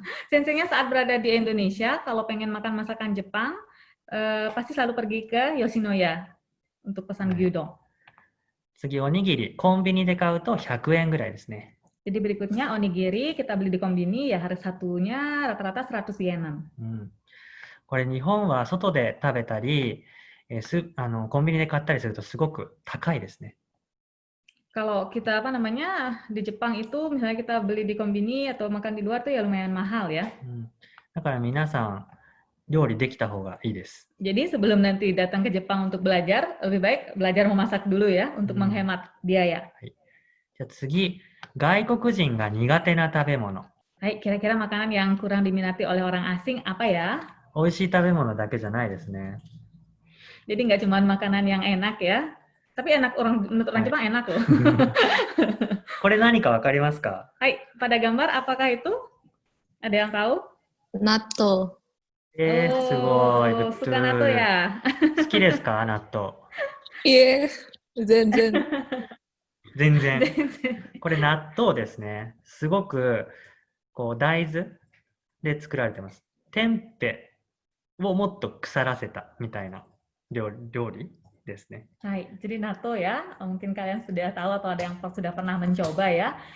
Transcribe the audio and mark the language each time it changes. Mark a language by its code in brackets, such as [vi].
[id] Senseinya saat berada di Indonesia, kalau pengen makan masakan Jepang, pasti selalu pergi ke Yoshinoya untuk pesan gyudon. [ja] 次、おにぎり。コンビニで買うと100円ぐらいですね。 [id] Jadi berikutnya onigiri kita beli di kombini ya harga satunya rata-rata 100 yenan. [ja] これ日本は外で食べたり、コンビニで買ったりするとすごく高いですね。 [id] Kalau kita apa namanya di Jepang itu misalnya kita beli di kombini atau makan di luar tuh ya lumayan mahal ya. [ja] だから皆さん料理できた方がいいです。 [id] Jadi sebelum nanti datang ke Jepang untuk belajar, lebih baik belajar memasak dulu ya untuk menghemat biaya. [ja] じゃあ次、外国人が苦手な食べ物。 [id] Hai, kira-kira makanan yang kurang diminati oleh orang asing apa ya? [ja] 美味しい食べ物だけじゃないですね。 [id] Jadi nggak cuma makanan yang enak ya, tapi menurut orang Jepang enak loh. [ja] これ何かわかりますか？ [id] Hai, pada gambar apakah itu? Ada yang tahu? Natto. [ja] すごい。 [id] Suka natto ya? [ja] 好きですか？納豆。いえ、全然。全然。これ納豆ですね。すごくこう大豆で作られてます。テンペをもっと腐らせたみたいな料理ですね。 [id] Hai, jadi natto ya, mungkin kalian sudah tahu atau ada yang sudah pernah mencoba ya.